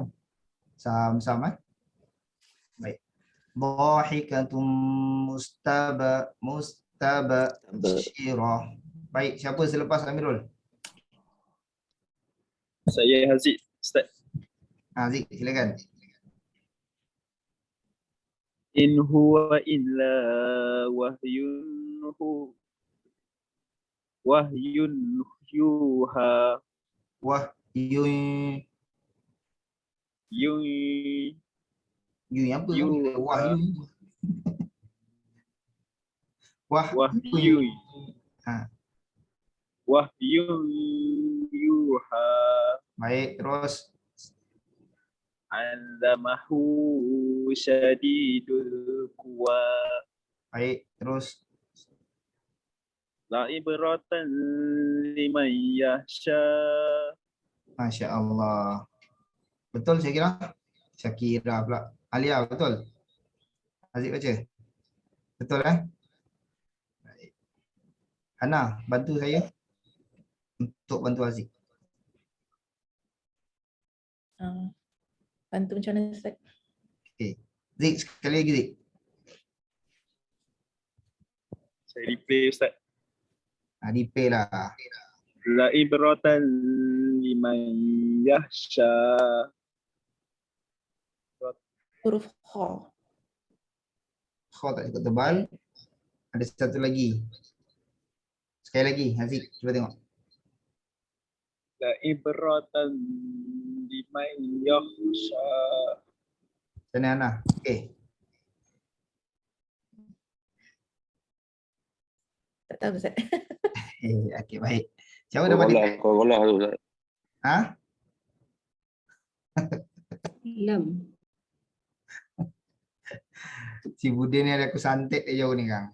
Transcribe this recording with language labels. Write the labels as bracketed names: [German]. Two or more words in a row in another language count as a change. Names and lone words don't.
[Malay] Sam. Baik. [Arabic] ضاحكة مستبشرة. [Malay] Baik, siapa selepas Amirul? Saya Haziq, Ustaz. Haziq, silakan. [Arabic] إن هو إلا وحي يوحى. وحي. [Malay] Yun apa? Wahyu. Wahyu. [Arabic] وحي يوحى. [Malay] Baik, terus. [Arabic] علمه شديد القوى. [Malay] Baik, terus. [Arabic] لعبرة لمن يخشى. ما شاء الله. [Malay] Betul Syakira pula. Alia, betul? Aziz baca. Betul Baik. Hana, bantu saya untuk bantu Aziz. Bantu macam mana Ustaz? Okey. Zik, sekali lagi Zik. Saya replay Ustaz. Replay lah. [Arabic] لعبرة لمن يخشى. [Malay] Huruf kha. Kha tak cukup tebal. Ada satu lagi. Sekali lagi, Haziq, cuba tengok. [Arabic] لعبرة لمن يخشى. Sana Ana. [Malay] Okey. Tak tahu Ustaz. Okey, baik. Siapa dapat dia? Kolah tu Ustaz. Lam. [Indonesian] Si Budin ni ada aku santet dia jauh ni Kang.